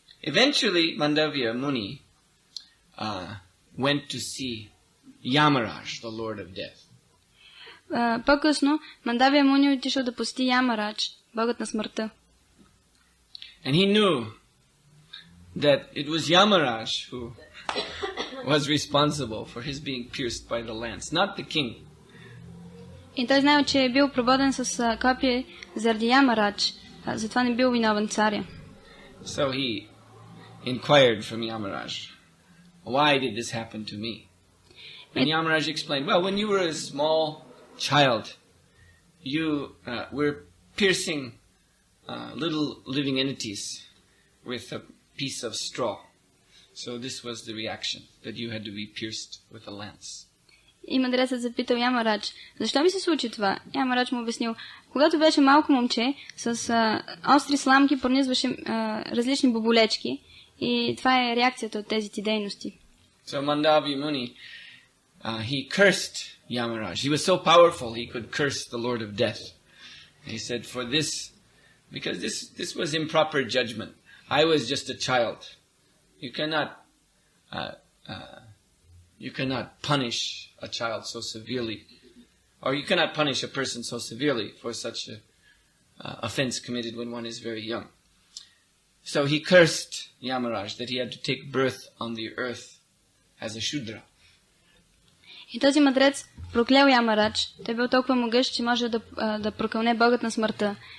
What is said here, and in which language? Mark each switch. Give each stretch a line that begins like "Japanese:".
English: Eventually, Mandavya Muni went to see Yamaraj, the Lord of Death.
Bulgarian: По-късно Мандавия Муни отишъл да посети Ямарадж, богът на смъртта.
English: And he knew that it was Yamaraj who was responsible for his being pierced by the lance, not the king.
Bulgarian: И той знаел, че е бил прободен с копие заради Ямарадж, затова не бил виновен царя.
English: So he inquired from Yamaraj, why did this happen to me? And Yamaraj explained, well, when you were a small child, you were piercing little living entities with a piece of straw. So this was the reaction, that you had to be pierced with a lance.
Bulgarian: И мъдрецът запитал Ямарадж, защо ми се случи това? Ямарадж му обяснил, когато беше малко момче, с остри сламки пронизваше различни боболечки и това е реакцията от тези ти дейности.
English: So Mandavya Muni, he cursed Yamaraj. He was so powerful, he could curse the Lord of Death. And he said, for this, because this was improper judgment. I was just a child. You cannot punish a child so severely, or you cannot punish a person so severely for such a offense committed when one is very young. So he cursed Yamaraj that he had to take birth on the earth as a Shudra.
Bulgarian: И този мъдрец проклял Ямарадж. Той бил толкова могъщ, че може да прокълне богът на смъртта.